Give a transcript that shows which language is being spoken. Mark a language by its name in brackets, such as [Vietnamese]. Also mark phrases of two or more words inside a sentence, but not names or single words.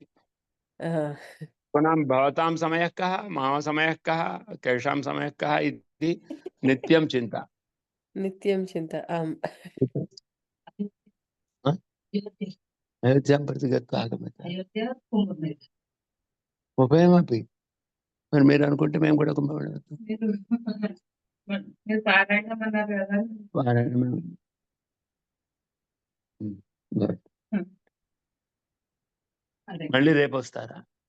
[Sanskrit] पुनः भवतां समयः कः, मम समयः कः, केषां समयः कः इति नित्यं चिन्ता। नित्यं चिन्ता, आम्। अयोध्यां प्रति गत्वा आगम्यता [Telugu] ఉభయమపి మరి మీరు అనుకుంటే మేము కూడా కుంభమేళ పారాయణం. మళ్ళీ రేపు వస్తారా?